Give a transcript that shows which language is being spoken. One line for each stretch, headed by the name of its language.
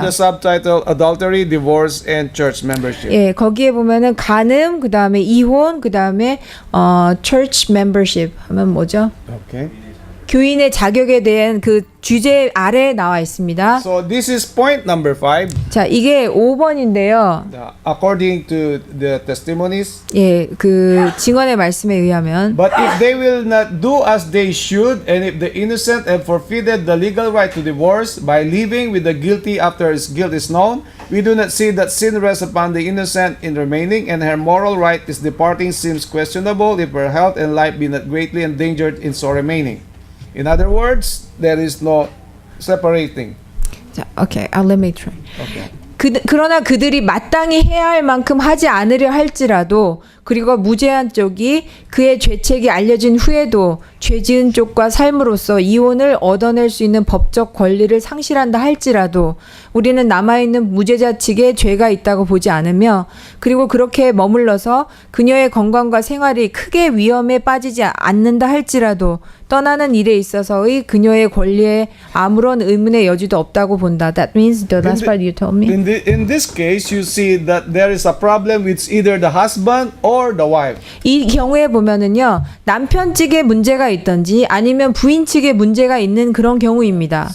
English: the subtitle Adultery, Divorce, and Church Membership.
Korean: 예, 거기에 보면은 간음, 그다음에 이혼, 그다음에
English: church membership
Korean: 하면 뭐죠?
English: Okay.
Korean: 교인의 자격에 대한 그 주제 아래에 나와 있습니다.
English: So this is point number 5.
Korean: 자, 이게 5번인데요.
English: According to the testimonies.
Korean: 예, 그 증언의 말씀에 의하면
English: But if they will not do as they should, and if the innocent have forfeited the legal right to divorce by living with the guilty after his guilt is known, we do not see that sin rests upon the innocent in remaining, and her moral right is departing seems questionable if her health and life be not greatly endangered in so remaining. In other words, there is no separating. 자, okay, let me try. Okay.
Korean: 그러나 그들이 마땅히 해야 할 만큼 하지 않으려 할지라도 그리고 무죄한 쪽이 그의 죄책이 알려진 후에도 죄 지은 쪽과 삶으로써 이혼을 얻어낼 수 있는 법적 권리를 상실한다 할지라도 우리는 남아있는 무죄자 측에 죄가 있다고 보지 않으며 그리고 그렇게 머물러서 그녀의 건강과 생활이 크게 위험에 빠지지 않는다 할지라도 떠나는 일에 있어서의 그녀의 권리에 아무런 의문의 여지도 없다고 본다.
English: That means the last part you told me. In this case, you see that there is a problem with either the husband or the wife.
Korean: 이 경우에 보면은요 남편 측에 문제가 있던지 아니면 부인 측에 문제가 있는 그런 경우입니다.